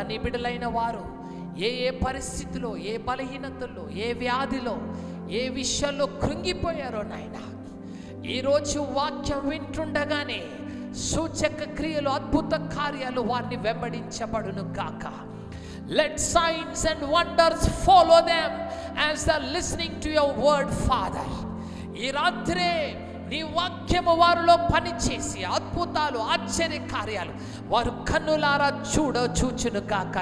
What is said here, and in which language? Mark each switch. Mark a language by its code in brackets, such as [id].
[te] నీ బిడ్డలైన వారు ఏ ఏ పరిస్థితిలో, ఏ బలహీనతల్లో, ఏ వ్యాధిలో, ఏ విషయాల్లో కృంగిపోయారో నాయన, ఈరోజు వాక్యం వింటుండగానే సూచక క్రియలు, అద్భుత కార్యాలు వారిని వెంబడించబడును గాక. [en] Let signs and wonders follow them as they are listening to your word, Father. [te] ఈ రాత్రే నీ వాక్యము వారిలో పనిచేసి అద్భుతాలు, ఆశ్చర్య కార్యాలు వారు కన్నులారా చూచును గాక.